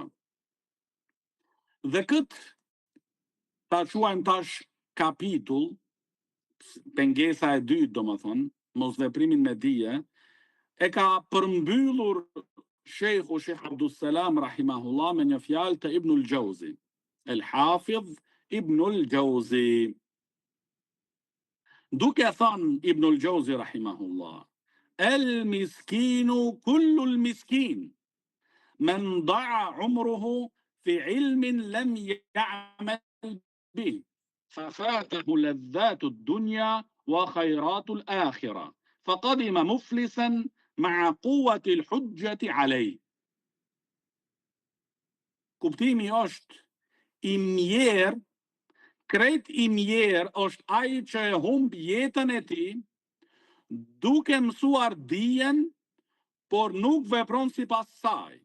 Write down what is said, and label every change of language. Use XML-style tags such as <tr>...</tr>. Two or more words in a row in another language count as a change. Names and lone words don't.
<sq>Dhe këtë ta quajmë tash kapitull, pengesa e dytë domethënë, mosveprimin me dije, e ka përmbyllur Sheikh Abdus Salam rahimahullah me një fjalë të Ibnul Jauzi, El Hafidh Ibnul Jauzi. Duke thënë</sq> <ar>Ibnul Jauzi rahimahullah, المسكين كل المسكين من ضاع عمره في علم لم يعمل به, ففاته لذات الدنيا وخيرات الآخرة فقدم مفلسا مع قوة الحجة عليه.</ar> <sq>Kuptimi është i mjerë, krejt i mjerë është ai që e humb jetën e tij duke mësuar dijen, por nuk vepron sipas saj.</sq>